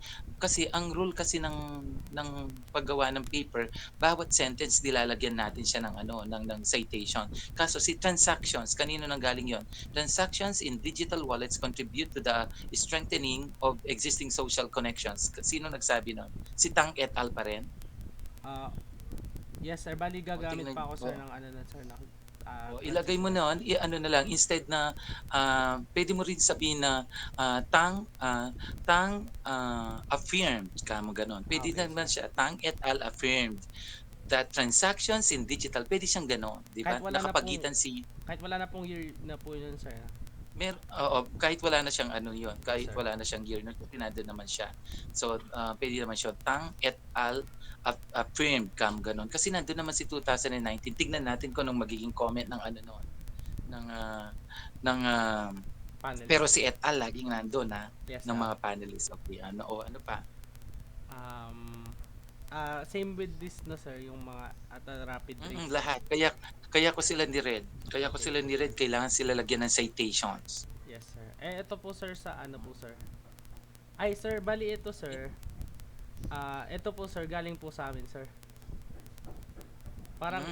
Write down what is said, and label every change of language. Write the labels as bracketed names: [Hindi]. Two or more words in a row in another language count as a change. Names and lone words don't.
[Filipino] Kasi ang rule kasi ng paggawa ng paper, bawat sentence nilalagyan natin siya ng ano, ng citation. Kaso si transactions, kanino nanggaling yon? [English] Transactions in digital wallets contribute to the strengthening of existing social connections. [Filipino] Sino nagsabi nun? Si Tang et al. Pa rin? Ah, [English] yes sir, [Filipino] bali O gagamit tingnan, pa ako sir o ng ano na sir, ng Ilagay mo transitional. nun, ano na lang, instead na, puwede mo rin sabihin na, affirmed, kamo gano'n. Puwede Okay naman sir. siya, Tang et al. [English] Affirmed that transactions in digital, [Filipino] puwede siyang gano'n, 'di Kahit ba? wala na pong Nakapagitan si kahit wala na pong year na po yun sir. oo, kahit wala na siyang ano 'yun, Yes kahit sir. wala na siyang year nun kasi nandun naman siya. So, puwede naman siya, Tang et al. Affirmed, gano'n. Kasi nandun naman si 2019, tignan natin kung anong magiging comment ng ano nun, ng, ng, pero Panelist. si et al. Laging nandun, Yes ng sir. mga panelists. Okey, ano pa? Um, same with this na sir, yung mga at [English] rapid tracing. [Filipino] Lahat. Kaya kaya ko sila ni-red. Kaya ko Okay sila po sir. ni-red, kailangan sila lagyan ng citations. [English] Yes sir. [Filipino] Ito po sir sa ano po sir. Ay sir, bali ito sir. Ito po sir, galing po sa amin sir. Parang,